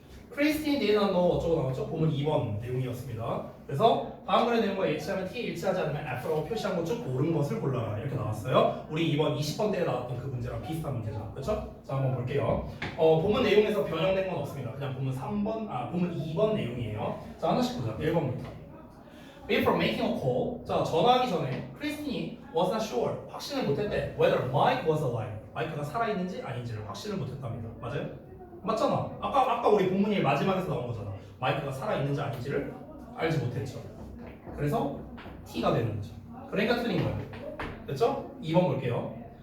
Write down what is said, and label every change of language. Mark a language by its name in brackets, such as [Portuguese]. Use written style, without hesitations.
[Korean] 크리스틴 [English] didn't know [Korean] 어쩌고 나왔죠? 보면 2번 내용이었습니다. 그래서 다음 글의 내용과 일치하면 T, 일치하지 않으면 F라고 표시한 것 중 옳은 것을 골라라 이렇게 나왔어요. 우리 이번 20번 때에 나왔던 그 문제랑 비슷한 문제죠. 그렇죠? 자, 한번 볼게요. 본문 내용에서 변형된 건 없습니다. 그냥 본문 2번 내용이에요. 자, 하나씩 보자. 1번부터. [English] Before making a call, [Korean] 자, 전화하기 전에 크리스틴이 [English] was not sure, [Korean] 확신을 못했대. [English] Whether Mike was alive, [Korean] 마이크가 살아있는지 아닌지를 확신을 못했답니다. 맞아요? 맞잖아. 아까 우리 본문이 마지막에서 나온 거잖아. 마이크가 살아있는지 아닌지를 알지 못했죠. 그래서 T가 되는 거죠. 그러니까 틀린 거예요. 됐죠? 2번 볼게요.